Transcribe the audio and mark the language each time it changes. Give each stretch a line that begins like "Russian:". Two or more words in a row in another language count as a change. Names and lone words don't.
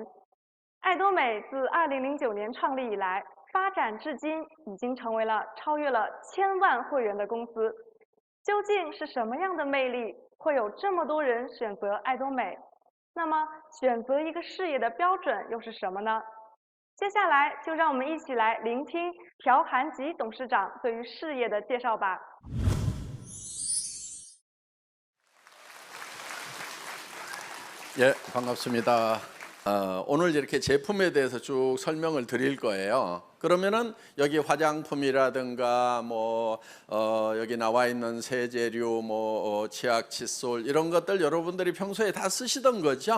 Chinese: 爱多美自2009年创立以来，发展至今已经成为了超越了1000万会员的公司。究竟是什么样的魅力，会有这么多人选择爱多美？那么，选择一个事业的标准又是什么呢？接下来就让我们一起来聆听朴韩吉董事长对于事业的介绍吧。
Korean: 예, 반갑습니다. 오늘 이렇게 제품에 대해서 쭉 설명을 드릴 거예요. 그러면은 여기 화장품이라든가 여기 나와 있는 세제류, 치약, 칫솔 이런 것들 여러분들이 평소에 다 쓰시던 거죠?